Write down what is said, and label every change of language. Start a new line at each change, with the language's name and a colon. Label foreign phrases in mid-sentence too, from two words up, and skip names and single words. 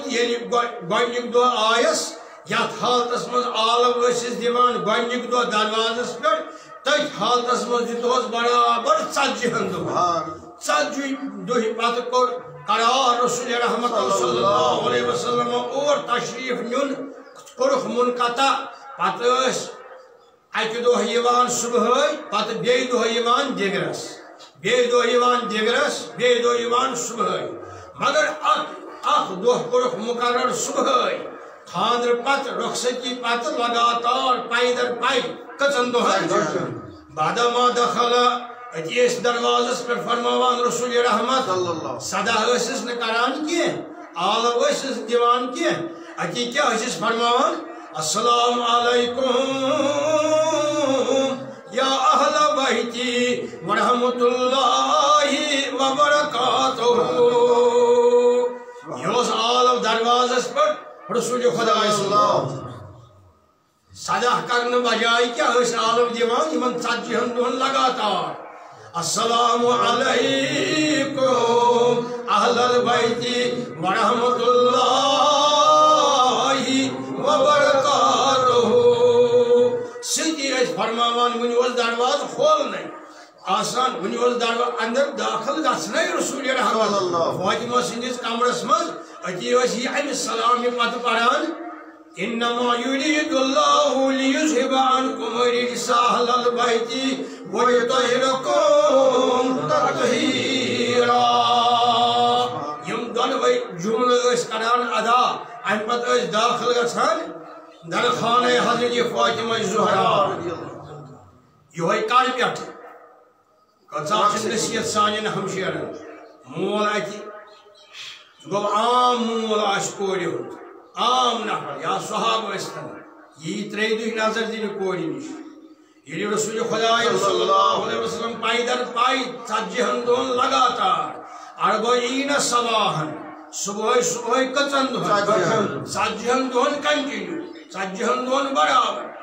Kashmiri: یعنی گۄڈنیُک دۄہ آیس یتھ حالتس مز آلو ٲسِس دِوان گۄڈنیُک دۄہ دروازس پٮ۪ٹھ تٔتھۍ حالتس مز دِتہوس برابر 40 دۄہن 40 دۄہہِ پتہٕ کوٚر قرار رسول رحمت
Arabic: صلی اللہ علیہ وسلم
Kashmiri: اور تشریف نیُن کوٚرُکھ منقطع پتہٕ ٲسۍ اکہِ دۄہ یِوان صبحٲے پتہٕ بیٚیہِ دۄہ یِوان دِگرس بیٚیہِ دۄہ یِوان دِگرس بیٚیہِ دۄہ یِوان صبحٲے مگر اکھ دۄہ کوٚرُکھ مقرر صبحٲے خاندر پتہٕ رخصتی پتہٕ لگاتار پاے در پاے کٔژن دۄہن بعدما دخل اتی ٲسۍ دروازس پٮ۪ٹھ فرماوان رسول رحمت صدا ٲسِس نہٕ کران کینٛہہ آلو ٲسِس دِوان کینٛہہ اتی کیٛاہ ٲسِس فرماوان
Arabic: السلام علیکم یا اہل بیتی ورحمۃ اللہ وبرکاتہ
Kashmiri: یہ اوس آلو دروازس پٮ۪ٹھ رسول خدا صدا کرنہٕ بجائے کیٛاہ ٲسۍ آلو دِوان یِمن 40 دۄہن لگاتار
Arabic: السلام علیکم اہل البیت ورحمۃ اللہ
Kashmiri: وبرکاتہ سۭتی ٲسۍ فرماوان وۄنۍ اوس دروازٕ کھولنٕے آسان وۄنۍ اوس دروازٕ اندر داخل گژھنٕے رسول رحمت فاطمہ سٕنٛدِس کمرس منٛز اتی ٲسۍ یہِ امہِ سلامہِ پتہٕ پران
Arabic: انما یرید اللہ لیذہب عنکم الرجس اہل البیت ویطہرکم تطہیرا
Kashmiri: یم دۄنوے جملہٕ ٲسۍ کران ادا امہِ پتہٕ ٲسۍ داخل گژھان در خانہ حضرت فاطمہ زہرا یہوے کالہِ پٮ۪ٹھ کۭژاہ چھِ نصیحت سانٮ۪ن ہمشیرن مول اتہِ گوٚو عام مول آسہِ کورِ ہُنٛد عام نفر یا صحابہ ٲسۍتن یی 3 دۄہہِ نظر دِنہٕ کورِ نِش ییٚلہِ رسول خدا
Arabic: صلی اللہ علیہ وسلم
Kashmiri: پاے در پاے 40 دۄہن لگاتار اربعین صباحن صبحٲے کٔژن دۄہن 40 دۄہن کنٹِنیو 40 دۄہن برابر